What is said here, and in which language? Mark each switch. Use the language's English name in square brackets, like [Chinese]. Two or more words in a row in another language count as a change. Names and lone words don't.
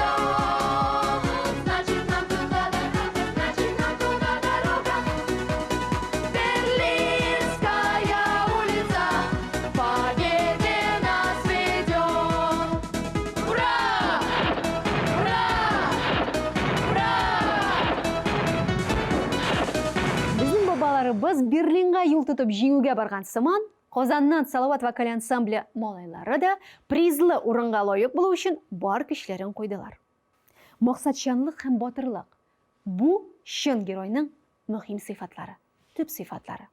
[Russian] Значит, нам туда дорога, Берлинская улица к победе нас ведет. Ура! Ура! Ура! [Tatar] Безнең бабаларыбыз Берлинга юл тотып җиңүгә барган сыман, Казаннан Салават вокаль ансамбле малайлары да призлы урынга лаек булу өчен бар көчләрен куйдылар. Максатчанлык һәм батырлык – бу чын геройның мөһим сыйфатлары, төп сыйфатлары.